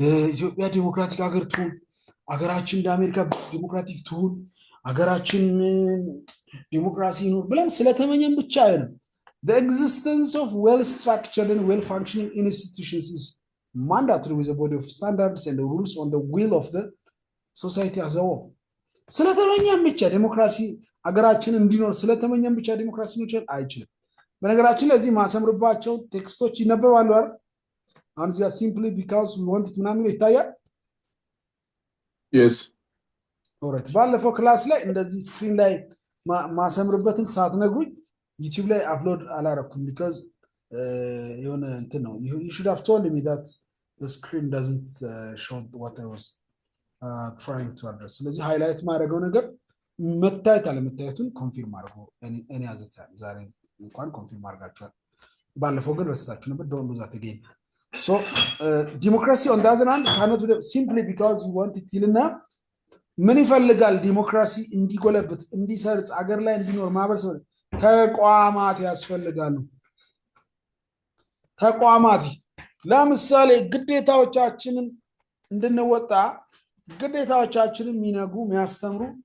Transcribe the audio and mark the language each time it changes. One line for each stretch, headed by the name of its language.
Amharic: ኢትዮጵያ ዲሞክራቲክ ሀገር ትሁን፣ ሀገራችን እንደ አሜሪካ ዲሞክራቲክ ትሁን፣ ሀገራችን ዲሞክራሲ ይኑር ብለን ስለተመኘን ብቻ አይደለም።
English: The existence of well-structured and well-functioning institutions is mandatory with a body of standards and the rules on the will of the society as a whole.
Amharic: ስለተመኘን ብቻ ዲሞክራሲ ሀገራችን እንዲኖር ስለተመኘን ብቻ ዲሞክራሲ ነው አይችልም። በነገራችን ለዚህ ማሰምርባቸው ቴክስቶች ይነበባሉ አይደል? አሁን እዚያ
English: simply because we want it
Amharic: ምናምን ይታያል።
English: yes
Amharic: ኦሬት ባለፈው ክላስ ላይ እንደዚህ ስክሪን ላይ ማሰምርበትን ሳትነግሩኝ ዩቲዩብ ላይ አፕሎድ አላረኩም
English: because
Amharic: የሆነ እንትን ነው
English: you should have told me that the screen doesn't show what I was trying to address.
Amharic: ስለዚህ ሃይላይት ማድረገው ነገር መታየት አለመታየቱን ኮንፊርም አድርጎ እኔ አዘቻለሁ። ዛሬ እንኳን ኮንፊርም አድርጋችኋል። ባለፈው ግን ረስታችሁ ነበር።
English: don't lose that again. So democracy on the other hand cannot be simply because we want it
Amharic: ይልና ምን ይፈልጋል? ዲሞክራሲ እንዲጎለብት እንዲሰርጽ አገር ላይ እንዲኖር ማህበረሰብ ተቋማት ያስፈልጋሉ። ተቋማት ለምሳሌ ግዴታዎቻችንን እንድንወጣ ግዴታዎቻችንን የሚነጉ የሚያስተምሩ